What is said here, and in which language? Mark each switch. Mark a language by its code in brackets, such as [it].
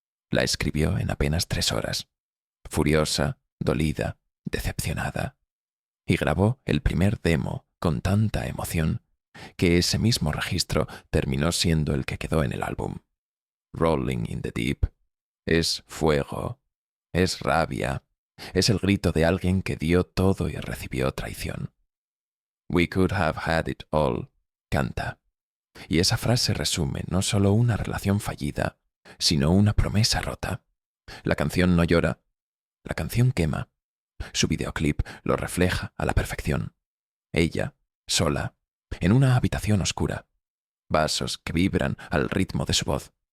[es] La escribió en apenas 3 horas, furiosa, dolida, decepcionada, y grabó el primer demo con tanta emoción que ese mismo registro terminó siendo el que quedó en el álbum. Rolling in the Deep es fuego, es rabia, es el grito de alguien que dio todo y recibió traición. [en] We could have had it all, [es] canta. Y esa frase resume no solo una relación fallida, sino una promesa rota. La canción no llora, la canción quema. Su videoclip lo refleja a la perfección. Ella, sola, en una habitación oscura. Vasos que vibran al ritmo de su voz.